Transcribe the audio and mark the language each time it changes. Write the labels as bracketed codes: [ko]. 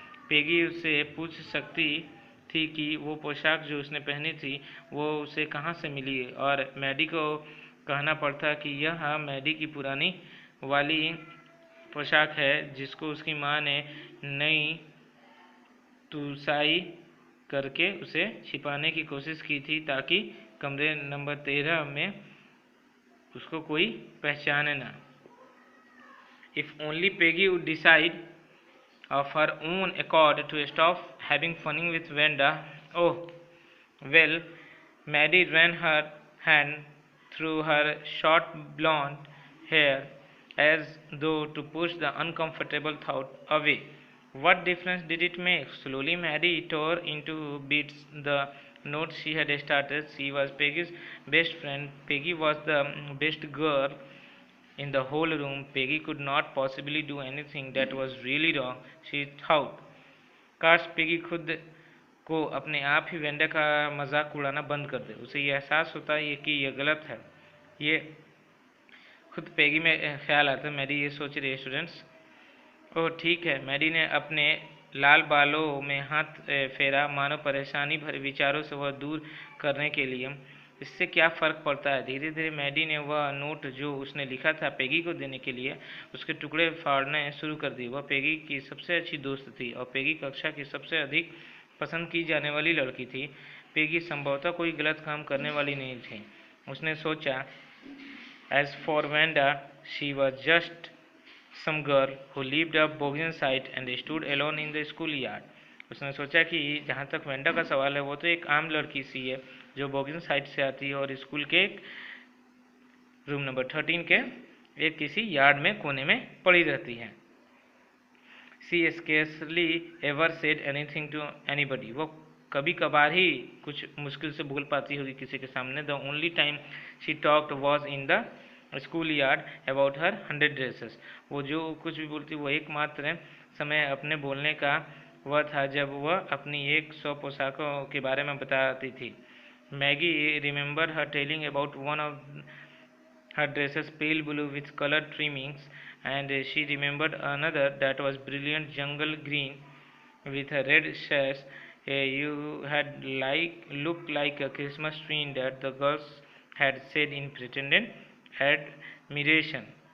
[hi] Peggy उससे पूछ सकती थी कि वो पोशाक जो उसने पहनी थी वो उसे कहाँ से मिली, और मैडी को कहना पड़ता कि यह मैडी की पुरानी वाली पोशाक है जिसको उसकी माँ ने नई तुसाई करके उसे छिपाने की कोशिश की थी ताकि कमरे नंबर 13 में उसको कोई पहचाने ना। [en] If only Peggy would decide of her own accord to stop having fun with Wanda. Oh, well, Maddie ran her hand through her short blonde hair as though to push the uncomfortable thought away. What difference did it make? Slowly, Maddie tore into bits the note she had started. She was Peggy's best friend. Peggy was the best girl in the whole room. Peggy could not possibly do anything that was really wrong, she thought. [hi] काश Peggy खुद को अपने आप ही Wanda का मजाक उड़ाना बंद कर दे। उसे यह एहसास होता है कि यह गलत है। ये खुद पेगी में ख्याल आता है। मैडी ये सोच रही है स्टूडेंट्स। ओह ठीक है। मैडी ने अपने लाल बालों में हाथ फेरा, मानो परेशानी भरे विचारों से वह दूर करने के लिए। इससे क्या फ़र्क पड़ता है। धीरे धीरे मैडी ने वह नोट जो उसने लिखा था पेगी को देने के लिए उसके टुकड़े फाड़ने शुरू कर दिए। वह पेगी की सबसे अच्छी दोस्त थी और पेगी कक्षा की सबसे अधिक पसंद की जाने वाली लड़की थी। पेगी संभवतः कोई गलत काम करने वाली नहीं थी। उसने सोचा, [en] As for Wenda she was just some girl who lived up Bogan side and stood alone in the school yard. [hi] उसने सोचा कि जहाँ तक वेंडा का सवाल है वो तो एक आम लड़की सी है जो बोगिन साइड से आती है और स्कूल के रूम नंबर 13 के एक किसी यार्ड में कोने में पड़ी रहती है। [en] She scarcely ever said anything to anybody. [hi] वो कभी कभार ही कुछ मुश्किल से बोल पाती होगी किसी के सामने। [en] The only time she talked was in the school yard about her 100 dresses. [hi] वो जो कुछ भी बोलती वो एकमात्र समय अपने बोलने का वह था जब वह अपनी 100 पोशाकों के बारे में बताती थी। [en] Maggie remembered her telling about one of her dresses pale blue with colored trimmings, and she remembered another that was brilliant jungle green with a red sash. You had looked like a Christmas tree that the girls had said in pretended admiration.